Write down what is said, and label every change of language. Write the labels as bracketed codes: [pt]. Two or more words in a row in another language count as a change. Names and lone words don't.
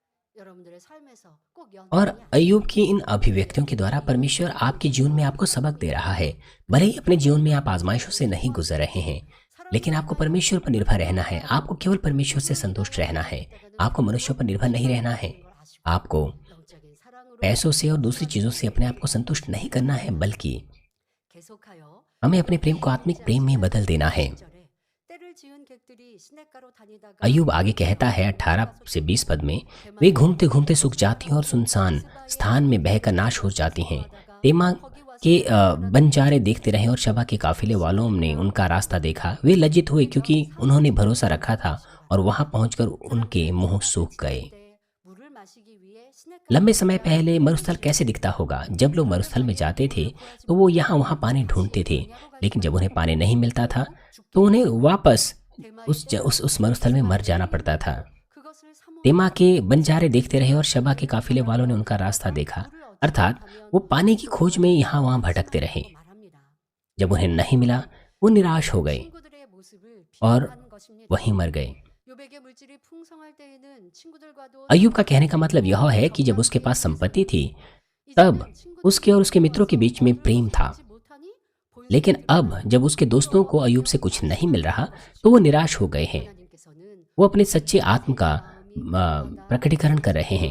[ko] 여러분들의 삶에서 꼭 [hi] और [ko] 연단이 [hi] अय्यूब की इन अभिव्यक्तियों के द्वारा परमेश्वर आपके जीवन में आपको सबक दे रहा है। भले ही अपने जीवन में आप आजमाइशों से नहीं गुजर रहे हैं, लेकिन आपको परमेश्वर पर निर्भर रहना है। आपको केवल परमेश्वर से संतुष्ट रहना है। आपको मनुष्यों पर निर्भर नहीं रहना है। आपको [ko] 영적인 사랑으로 [hi] पैसों से और दूसरी चीज़ों से अपने आप को संतुष्ट नहीं करना है, बल्कि [ko] 계속하여 [hi] हमें अपने प्रेम को आत्मिक प्रेम में बदल देना है। [ko] 10절에 때를 지은 객들이 시냇가로 다니다가 [hi] अय्यूब आगे कहता है 18 से 20 पद में, वे घूमते घूमते सूख जाती हैं और सुनसान स्थान में बहकर नाश हो जाती हैं। तेमा के बंजारे देखते रहे और शबा के काफिले वालों ने उनका रास्ता देखा। वे लज्जित हुए क्योंकि उन्होंने भरोसा रखा था और वहां पहुंचकर उनके मुंह सूख गए। [ko] 때 물을 마시기 위해 시냇가 [hi] लंबे समय पहले मरुस्थल कैसे दिखता होगा? जब लोग मरुस्थल में जाते थे तो वो यहाँ वहाँ पानी ढूंढते थे, लेकिन जब उन्हें पानी नहीं मिलता था तो उन्हें वापस उस मरुस्थल में मर जाना पड़ता था। [ko] 그것을 사모 [hi] तेमा के बंजारे देखते रहे और शबा के काफिले वालों ने उनका रास्ता देखा, अर्थात वो पानी की खोज में यहाँ वहाँ भटकते रहे। [ko] 말합니다. [hi] जब उन्हें नहीं मिला वो निराश हो गए [ko] 친구들의 모습을 [hi] और [ko] 비교하는 것입니다. [hi] वहीं मर गए। [ko] 요백의 물질이 풍성할 때에는 친구들과도 [hi] अय्यूब का कहने का मतलब यह है कि जब उसके पास संपत्ति थी तब उसके और उसके मित्रों के बीच में प्रेम था, लेकिन अब जब उसके दोस्तों को अय्यूब से कुछ नहीं मिल रहा तो वो निराश हो गए हैं। वो अपने सच्चे आत्म का प्रकटीकरण कर रहे हैं।